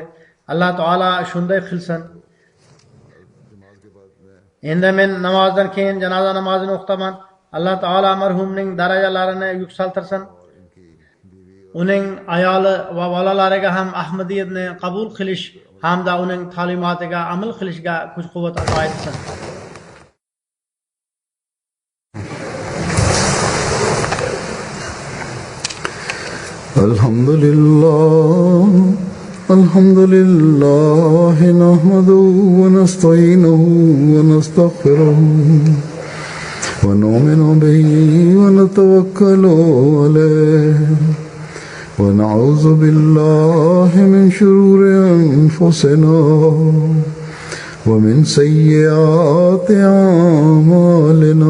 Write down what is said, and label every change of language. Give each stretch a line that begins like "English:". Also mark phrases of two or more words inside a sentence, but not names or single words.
Uzbek: Alloh taolo shunday qilsin. Endi men namozdan keyin janoza namozini o'qitaman. Alloh taolo marhumning darajalarini yuksaltirsin. Uning ayoli va bolalariga ham Ahmadiyatni qabul qilish hamda uning ta'limotiga amal qilishga kuch-quvvat ato etsin.
Arabic: الحمد لله نحمده ونستعينه و ونستغفره ونؤمن به ونتوكل عليه ونعوذ بالله من شرور أنفسنا ومن سيئات أعمالنا.